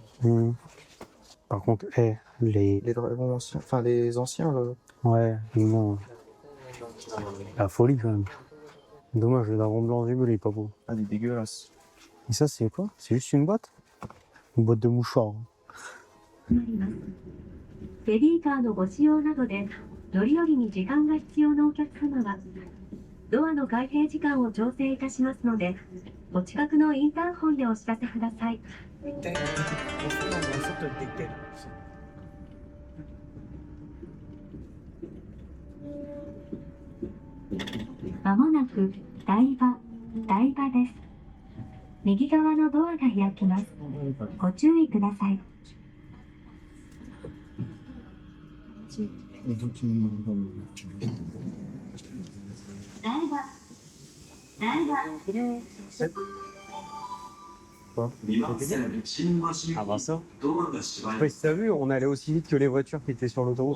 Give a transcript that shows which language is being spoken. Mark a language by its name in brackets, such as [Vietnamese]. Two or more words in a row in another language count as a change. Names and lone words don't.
[French] Par contre, Les dragons anciens, enfin les anciens, là. Ouais, non. La folie, quand même. Dommage, le dragon blanc du il est pas beau. Ah, il est dégueulasse. Et ça, c'est quoi? C'est juste une boîte? Une boîte de mouchoirs. [Japanese] ベビーカーのご使用などで乗り降りに時間が必要なお客様はドアの開閉時間を調整いたしますのでお近くのインターホンでお知らせください。まもなく台場です。右側のドアが開きます。ご注意ください。 [French] Ah bah ça. Je sais pas si t'as vu, on allait aussi vite que les voitures qui étaient sur l'autoroute.